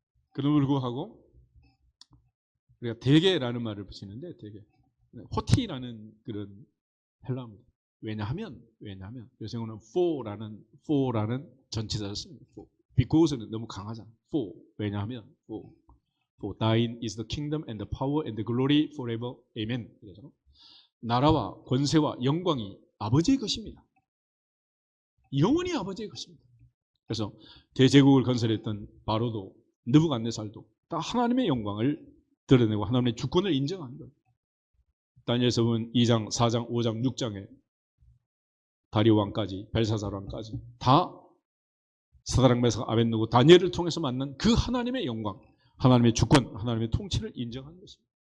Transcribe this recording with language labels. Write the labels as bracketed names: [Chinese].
[Korean] 그럼에도 불구하고 우리가 대개라는 말을 붙이는데 대개 호티라는 그런 헬라어입니다. 왜냐하면 요새는 for라는 전치사를 씁니다. because는 너무 강하잖아. [English] for [Korean] 왜냐하면 [English] for thine is the kingdom and the power and the glory forever. [Korean] amen. 그러잖아. 나라와 권세와 영광이 아버지의 것입니다. 영원히 아버지의 것입니다. 그래서 대제국을 건설했던 바로도 느부갓네살도 다 하나님의 영광을 드러내고 하나님의 주권을 인정한 거예요. 다니엘서 보면 2장, 4장, 5장, 6장에 다리오 왕까지 벨사살 왕까지 다 사드락 메삭 아벳느고 다니엘을 통해서 만난 그 하나님의 영광, 하나님의 주권, 하나님의 통치를 인정한 것입니다.